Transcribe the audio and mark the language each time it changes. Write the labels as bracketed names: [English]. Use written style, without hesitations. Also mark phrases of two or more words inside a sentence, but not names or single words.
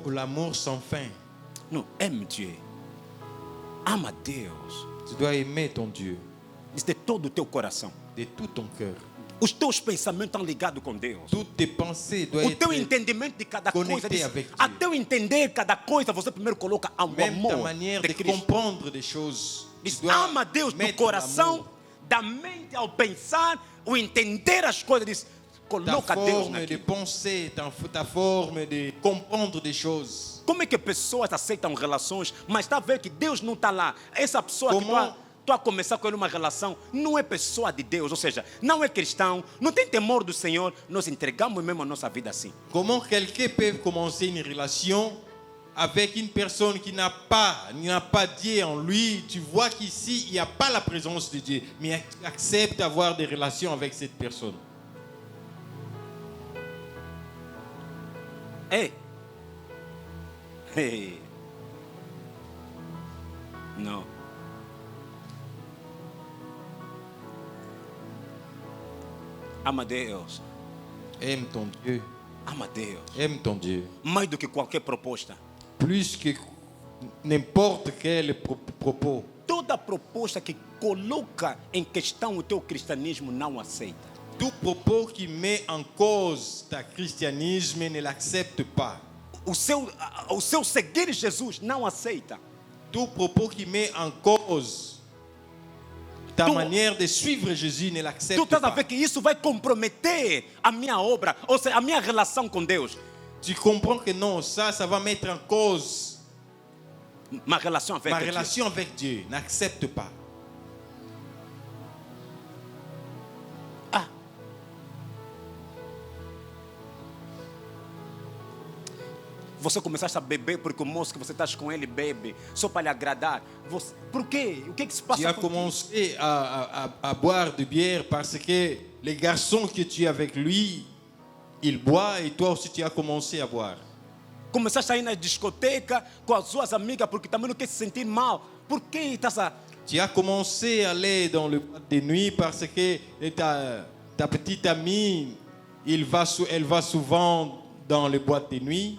[French] L'amour sans fin. [Portuguese] Não, ame Dieu. Ama Deus. [French] Tu dois aimer ton Dieu [Portuguese] Diz de todo o teu coração. [French] de tout ton cœur. [Portuguese] Os teus pensamentos estão ligados com Deus. [French] Toutes tes pensées doivent [Portuguese] O teu [French] être, [Portuguese] entendimento de cada coisa. [French] conecté [Portuguese] Diz, [French] avec Dieu. [Portuguese] até eu entender cada coisa, você primeiro coloca o [French] même ta [Portuguese] amor [French] manière de [Portuguese] de Cristo. [French] comprendre des choses. Tu [Portuguese] Diz, [French] dois [Portuguese] ama Deus do [French] mettre [Portuguese] coração, [French] l'amour. [Portuguese] da mente ao pensar, o entender as coisas. Diz, [French] Ta [Portuguese] coloca Deus [French] forme de [Portuguese] naquilo. [French] penser, ta forme de comprendre des choses. [Portuguese] Como é que pessoas aceitam relações, mas está a ver que Deus não está lá? Essa pessoa que Como- tu a começar com ele uma relação, não é pessoa de Deus, ou seja, não é cristão, não tem temor do Senhor, nós entregamos mesmo a nossa vida assim. [French] Comment quelqu'un peut commencer une relation avec une personne qui n'a pas Dieu en lui? Tu vois qu'ici, il n'y a pas la présence de Dieu, mais il accepte d'avoir des relations avec cette personne. [Portuguese] Ei! Ei! Não. Ama Deus. [French] Aime ton Dieu. [Portuguese] Ama Deus. [French] Aime ton Dieu. [Portuguese] Mais do que qualquer proposta. [French] Plus que n'importe quel propos. [Portuguese] Toda proposta que coloca em questão o teu cristianismo não aceita. [French] Tout propos qui met en cause ta christianisme ne l'accepte pas. [Portuguese] O seu seguir Jesus não aceita. [French] Tout propos qui met en cause ta [Portuguese] Tu- [French] manière de suivre Jésus ne [Portuguese] Tu [French] l'accepte [Portuguese] estás a [French] pas. [Portuguese] ver que isso vai comprometer a minha obra, ou seja, a minha relação com Deus. [French] Tu comprends que non, ça va mettre en cause [Portuguese] Ma relação avec [French] ma Dieu. relation avec Dieu. N'accepte pas. Ah. [Portuguese] Você começaste a beber porque o moço que você está com ele bebe, só para lhe agradar. Por quê? O que é que se [French] Tu [Portuguese] passa [French] as [Portuguese] contigo? [French] commencé à boire de bière parce que les garçons que tu es avec lui, il boit et toi aussi tu as commencé à boire. [Portuguese] Começaste a ir na discoteca com as suas amigas porque também não quer se sentir mal. Por que estás a... [French] Tu as commencé à aller dans le boîte de nuit parce que ta petite amie, elle va souvent dans le boîte de nuit.